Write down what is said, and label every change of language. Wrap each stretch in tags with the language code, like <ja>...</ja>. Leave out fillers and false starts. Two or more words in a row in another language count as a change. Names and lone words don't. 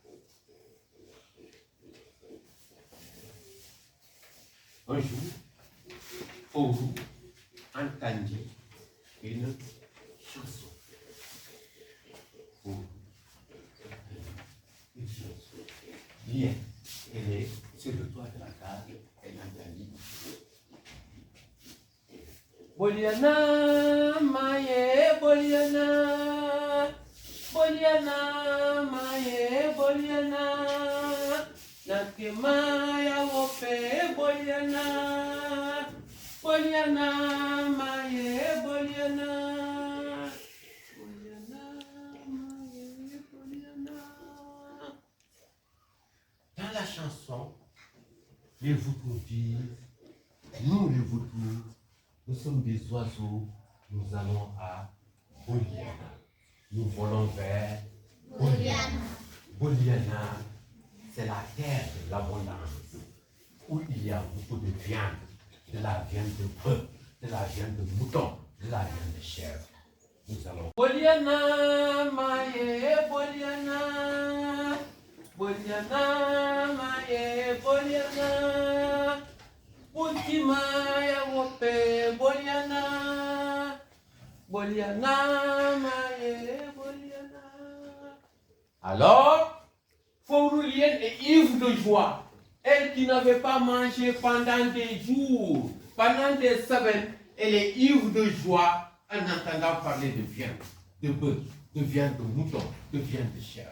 <fr>Un jour, Fourou entendit une chanson. Fourou, une chanson. Bien, elle est sur le toit de la case, elle entendit. Boliana, maye, Boliana, Boliana, maye, Boliana, Nakemaya wope, Boliana, Boliana, maye, Boliana, Boliana, maye, Boliana. Dans la chanson, les vautours disent, nous les vautours, nous sommes des oiseaux, nous allons à Boliana. Nous volons vers Boliana. Boliana, c'est la terre de l'abondance, où il y a beaucoup de viande, de la viande de bœuf, de la viande de mouton, de la viande de chèvre. Nous allons. Boliana, maye, Boliana, Boliana, maye, Boliana. Ultimaya wope Boliana, Boliana, maye, Boliana. Alors, Fouroulienne est ivre de joie. Elle qui n'avait pas mangé pendant des jours, pendant des semaines, elle est ivre de joie en entendant parler de viande, de bœuf, de viande de mouton, de viande de chèvre.</fr>